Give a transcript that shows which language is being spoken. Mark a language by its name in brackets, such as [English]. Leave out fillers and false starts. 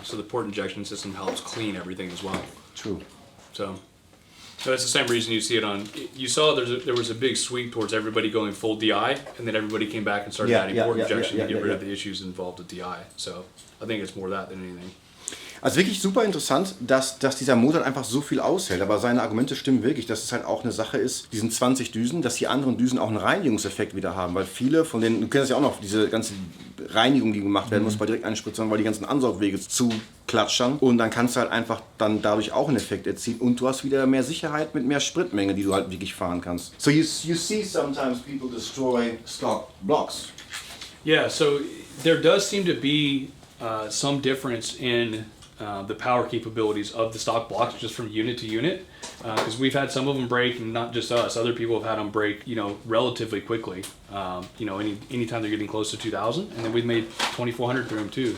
[English] So the port injection system helps clean everything as well. True. So that's the same reason you see it on. You saw there was a big sweep towards everybody going full DI, and then everybody came back and started adding port injection to get rid of the issues involved with DI. So I think it's more that than anything. [German] Also wirklich super interessant, dass dieser Motor einfach so viel aushält. Aber seine Argumente stimmen wirklich, dass es halt auch eine Sache ist, diesen 20 Düsen, dass die anderen Düsen auch einen Reinigungseffekt wieder haben. Weil viele von denen, du kennst das ja auch noch, diese ganze Reinigung, die gemacht werden muss bei Direkteinspritzern, weil die ganzen Ansaugwege zu klatschern. Und dann kannst du halt einfach dann dadurch auch einen Effekt erzielen. Und du hast wieder mehr Sicherheit mit mehr Spritmenge, die du halt wirklich fahren kannst. [English] So you see sometimes people destroy stock blocks. Yeah, so there does seem to be some difference in the power capabilities of the stock blocks just from unit to unit, because we've had some of them break, and not just us. Other people have had them break, relatively quickly. Anytime they're getting close to 2,000, and then we've made 2,400 through them too.